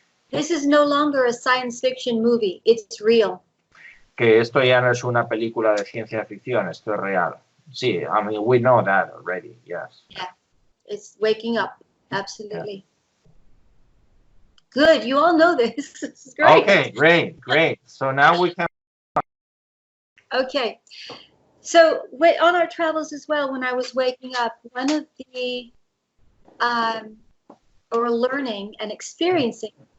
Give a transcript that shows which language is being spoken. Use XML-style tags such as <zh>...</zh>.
<en>This is no longer a science fiction movie, it's real.</en> <es>Que esto ya no es una película de ciencia ficción, esto es real. Sí,</es> <en>I mean, we know that already, yes. Yeah, it's waking up, absolutely. Yeah. Good, you all know this. This is great. Okay, great. So now we can... Okay, so on our travels as well, when I was waking up, one of the, or learning and experiencing,</en>